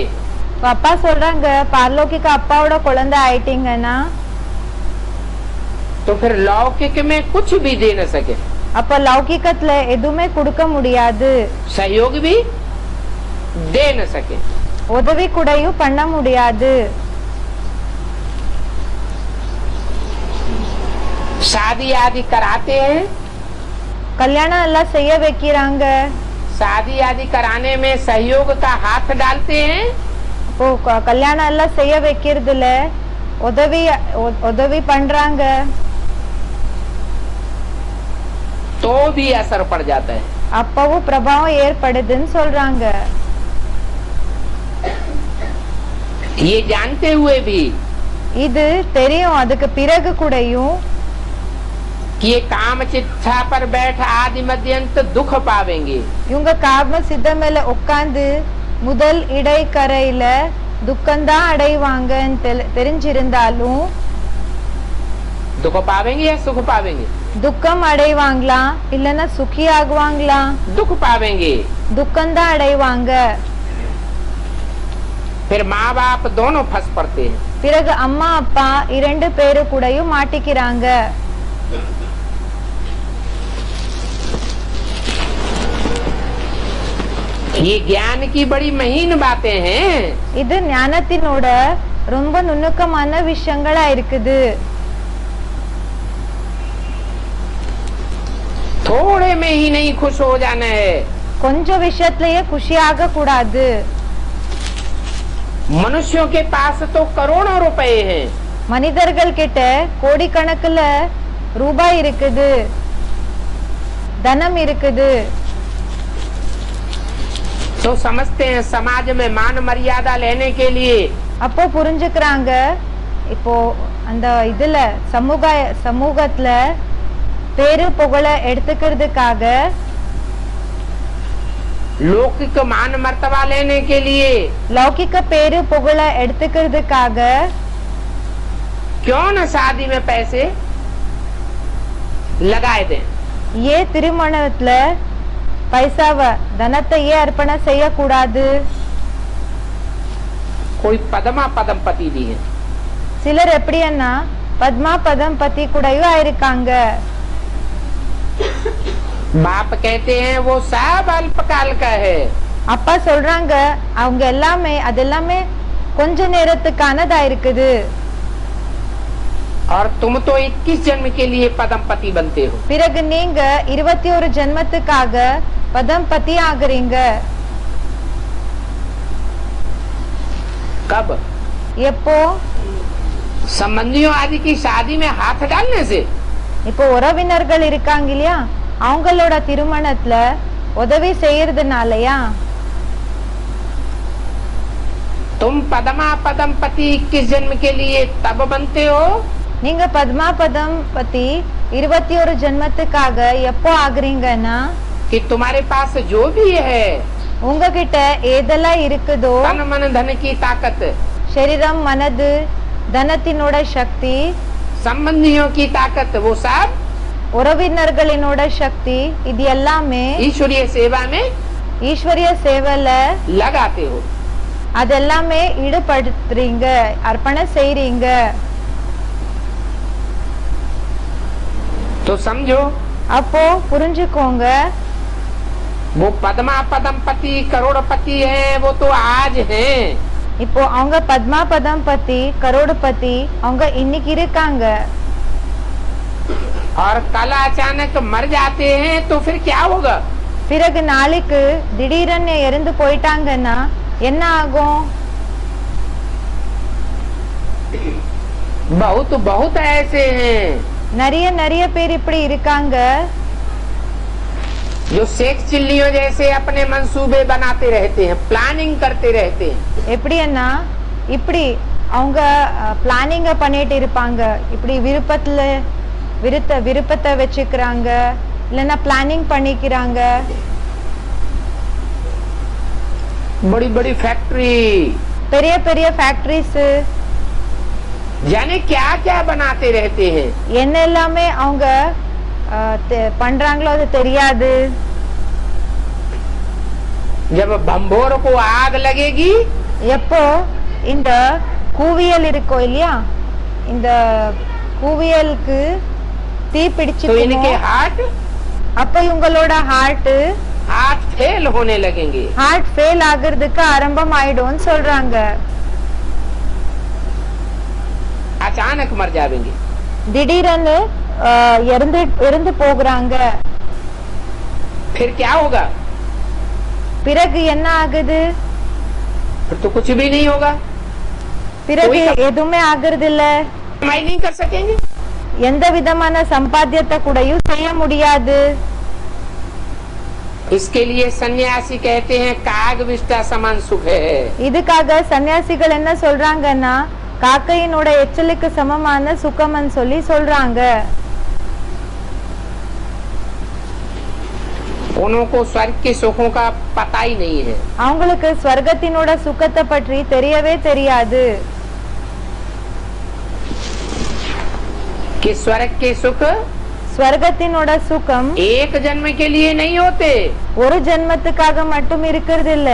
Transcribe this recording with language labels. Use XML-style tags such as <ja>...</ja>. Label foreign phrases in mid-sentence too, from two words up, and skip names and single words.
<ta>அப்பா சொல்றாங்க பார்லோகிக அப்பாவோட குழந்தை ஆயிட்டீங்கன்னா</ta> <hi>तो फिर लौकिक में कुछ भी दे न सके,</hi> <ta>அப்ப லௌகிகத்துல எதுவுமே கொடுக்க முடியாது,</ta> <hi>सहयोग भी दे न सके।</hi> <ta>உதவி கூடயும் பண்ண முடியாது।</ta> <hi>शादी आदि कराते हैं,</hi> <ta>கல்யாணம் எல்லாம் செய்ய வைக்கிறாங்க,</ta> <hi>शादी आदि कराने में सहयोग का हाथ डालते हैं,</hi> <ta>இப்போ கல்யாணம் எல்லாம் செய்ய வைக்கிறதுல உதவி பண்றாங்க,</ta> <hi>तो भी असर पड़ जाता है।</hi> <ta>அப்பவும் பிரபாவம் ஏற்படுதுன்னு சொல்றாங்க।</ta> <hi>ये जानते हुए भी</hi> <ta>இது தெரியும், அதுக்கு பிறகு கூடயும்</ta> <hi>कि ये काम चिट्ठा पर बैठ आदि मध्यंत दुख पावेंगे,</hi> <ta>இவங்க காம சித்த மேல உட்கார்ந்து முதல் இடை கரையில துக்கம்தான் அடைவாங்கன்னு தெரிஞ்சிருந்தாலும்</ta> <hi>दुख पावेंगे या सुख पावेंगे?</hi> <ta>துக்கம் அடைவாங்களா இல்லன்னா சுखी ஆகுவாங்களா?</ta> <hi>दुख पावेंगे।</hi> <ta>துக்கம்தான் அடைவாங்க।</ta> <hi>फिर माँ बाप दोनों फंस पड़ते हैं।</hi> <ta>பிறகு அம்மா அப்பா இரண்டு பேரு கூடயும் மாட்டிக்கிறாங்க।</ta> <hi>ये ज्ञान की बड़ी महीन बातें हैं।</hi> <ta>இது ஞானத்தினோட ரொம்ப நுணுக்கமான விஷயங்களா இருக்குது।</ta> <hi>थोड़े में ही नहीं खुश हो जाना है।</hi> <ta>கொஞ்சம் விஷயத்திலேயே குஷியாக கூடாது।</ta> <hi>मनुष्यों के पास तो करोड़ों रुपए हैं,</hi> <ta>மனிதர்கள் கிட்ட கோடிக்கணக்குல ரூபாய் இருக்குது, தனம் இருக்குது।</ta> <hi>तो समझते हैं समाज में मान मर्यादा लेने के लिए</hi> <ta>அப்போ புரிஞ்சுக்கிறாங்க, இப்போ அந்த இதுல சமூகத்துல பேரு புகழ எடுத்துக்கிறதுக்காக,</ta> <hi>लौकिक मान मर्तबा लेने के लिए</hi> <ta>லௌகிக பேரு புகழ எடுத்துக்கிறதுக்காக</ta> <hi>क्यों न शादी में पैसे लगाए दें।</hi> <ta>ஏ திருமணத்துல பைசாவ தனத்தை ஏன் அர்ப்பணம் செய்யக்கூடாது?</ta> <hi>कोई पदमा पदम पति भी है,</hi> <ta>சிலர் எப்படின்னா பத்மா பதம் பத்தி கூடயும் ஆயிருக்காங்க।</ta> <hi>बाप कहते हैं वो सब अल्पकाल का है,</hi> <ta>அப்பா சொல்றாங்க அவங்க அதெல்லாமே கொஞ்ச நேரத்துக்கானதா இருக்குது।</ta> <hi>और तुम तो 21 जन्म के लिए पदम पति बनते हो।</hi> <ta>பிறகு நீங்க 21 ஜென்மத்துக்காக பதம் பத்தி ஆகுறீங்க।</ta> <hi>कब?</hi> <ta>எப்போ?</ta> <hi>संबंधियों आदि की शादी में हाथ डालने से।</hi> <ta>இப்போ உறவினர்கள் இருக்காங்க இல்லையா, அவங்களோட திருமணத்துல உதவி செய்யறதுனாலயா?</ta> <hi>तुम पदमा पदम पति 21 जन्म के लिए तब बनते हो</hi> <ta>நீங்க பத்மா பதம் பத்தி 21 ஜென்மத்துக்காக எப்போ ஆகுறீங்கன்னா,</ta> <hi>कि तुम्हारे पास जो भी है</hi> <ta>உங்ககிட்ட ஏதெல்லாம் இருக்குதோ,</ta> <hi>तन मन धन की ताकत,</hi> <ta>சரீரம் மனது தனத்தினோட சக்தி,</ta> <hi>संबंधियों की ताकत, वो सब</hi> <ta>உறவினர்களினோட சக்தி, இது எல்லாமே</ta> <hi>ईश्वरीय सेवा में</hi> <ta>ஈஸ்வரிய சேவையில</ta> <hi>लगाते हो।</hi> <ta>அதெல்லாமே ஈடுபடுத்துறீங்க, அர்ப்பணம் செய்றீங்க।</ta> <hi>तो समझो</hi> <ta>அப்போ புரிஞ்சுக்கோங்க,</ta> <hi>वो पद्मा पदम पति करोड़पति है, वो तो आज हैं।</hi> <ta>இப்போ அவங்க பத்மா பதம் பத்தி கரோடபதி அவங்க இன்னைக்கு இருக்காங்க।</ta> <hi>और कल अचानक मर जाते हैं तो फिर क्या होगा?</hi> <ta>பிறகு நாளைக்கு திடீரென்னு இறந்து போயிட்டாங்கன்னா என்ன ஆகும்?</ta> <hi>बहुत बहुत ऐसे हैं</hi> <ta>நிறைய பேர் இப்படி இருக்காங்க,</ta> <hi>जो सेक्स चिल्लियों जैसे अपने मंसूबे बनाते रहते हैं, प्लानिंग करते रहते हैं।</hi> <ta>எப்படின்னா இப்படி அவங்க பிளானிங்க பண்ணிட்டு இருப்பாங்க, இப்படி விருப்பத்தை வச்சுக்கிறாங்க, இல்லைன்னா பிளானிங் பண்ணிக்கிறாங்க।</ta> <hi>बड़ी बड़ी फैक्ट्री,</hi> <ta>பெரிய பெரிய ஃபேக்டரிஸ்,</ta> <hi>जाने क्या क्या बनाते रहते हैं।</hi> <ta>என்ன எல்லாமே அவங்க பண்றாங்களோ அது தெரியாது।</ta> <hi>जब भंभोर को आग लगेगी</hi> <ta>எப்போ இந்த கூவியல் இருக்கோ இல்லையா, இந்த கூவியலுக்கு தீ</ta> <hi>तो</hi> <ta>பிடிச்சு</ta> <hi>इनके हार्ट</hi> <ta>அப்ப இவங்களோட ஹார்ட்</ta> <hi>फेल होने लगेंगे।</hi> <ta>ஃபெயில் ஆகுறதுக்கு ஆரம்பம் ஆயிடும்னு சொல்றாங்க।</ta> <hi>अचानक मर जाएंगे।</hi> <ta>திடீரென்னு இறந்து போகிறாங்க।</ta> <hi>फिर क्या होगा?</hi> <ta>பிறகு என்ன ஆகுது?</ta> <hi>फिर तो कुछ भी नहीं होगा।</hi> <ta>பிறகு எதுவுமே ஆகுறது இல்ல।</ta> <hi>कमाई नहीं कर सकेंगे।</hi> <ta>எந்த விதமான சம்பாத்தியத்தை கூடயும் செய்ய முடியாது।</ta> <hi>इसके लिए सन्यासी कहते हैं काग विष्टा समान सुख है।</hi> <ta>இதுக்காக சன்னியாசிகள் என்ன சொல்றாங்கன்னா காக்கையினோட எச்சலுக்கு சமமான சுகம்னு சொல்றாங்க।</ta> <hi>उनको स्वर्ग के सुखों का पता ही नहीं है।</hi> <ta>அவங்களுக்கு ஸ்வர்கத்தினோட சுகத்தை பற்றி தெரியவே தெரியாது।</ta> <hi>कि स्वर्ग के सुख</hi> <ta>ஸ்வர்கத்தினோட சுகம்</ta> <hi>एक जन्म के लिए नहीं होते</hi> <ta>ஒரு ஜென்மத்துக்காக மட்டும் இருக்கிறது இல்ல,</ta>